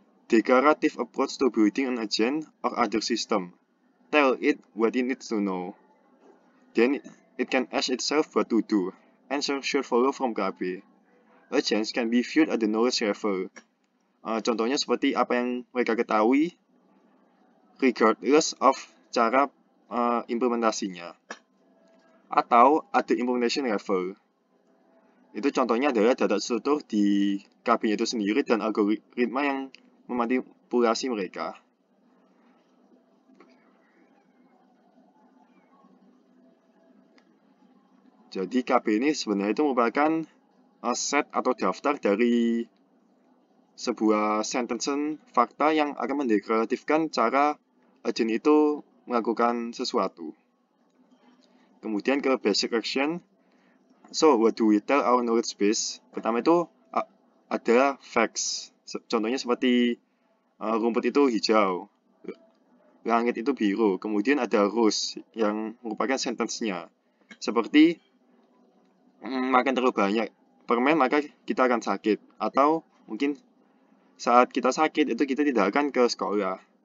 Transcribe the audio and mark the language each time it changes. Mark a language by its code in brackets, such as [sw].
[en] Declarative approach to building an agent or other system. Tell it what it needs to know. Then it can ask itself what to do. Answer should follow from KB. Agents can be viewed at the knowledge level. [id] Contohnya seperti apa yang mereka ketahui, [en] regardless of [id] cara implementasinya. [en] Atau at the implementation level. [id] Itu contohnya adalah data struktur di KB itu sendiri dan algoritma yang memanipulasi mereka. Jadi KB ini sebenarnya itu merupakan set atau daftar dari sebuah sentence fakta yang akan mendeklarasikan cara agent itu melakukan sesuatu. Kemudian ke basic action. [en] So, what do we tell our knowledge base? [id] Pertama itu ada facts. Contohnya seperti rumput itu hijau, langit itu biru. Kemudian ada rules yang merupakan sentence-nya. Seperti makan terlalu banyak permen maka kita akan sakit. Atau mungkin saat kita sakit itu kita tidak akan ke sekolah.